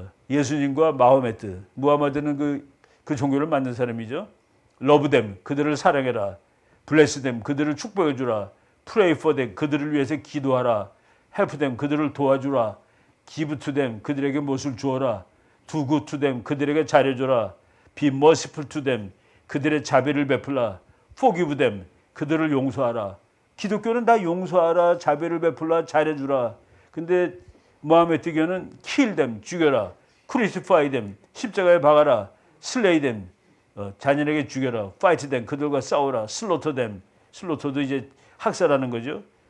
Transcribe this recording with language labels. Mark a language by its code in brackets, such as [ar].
[ko] 예수님과 마호메트, 무하마드는 그 종교를 만든 사람이죠. [en] Love them, [ko] 그들을 사랑해라. [en] Bless them, [ko] 그들을 축복해주라. [en] Pray for them, [ko] 그들을 위해서 기도하라. [en] Help them, [ko] 그들을 도와주라. [en] Give to them, [ko] 그들에게 무엇을 주어라. [en] Do good to them, [ko] 그들에게 잘해줘라. [en] Be merciful to them, [ko] 그들의 자비를 베풀라. [en] Forgive them, [ko] 그들을 용서하라. 기독교는 다 용서하라, 자비를 베풀라, 잘해주라. 근데 무하메드교는 [en] kill them, [ko] 죽여라. [en] Crucify them, [ko] 십자가에 박아라. [en] Slay them, [ko] 자녀에게 죽여라. [en] Fight them, [ko] 그들과 싸우라. [en] Slaughter them, [ko] 슬로터도 이제 학살하는 거죠.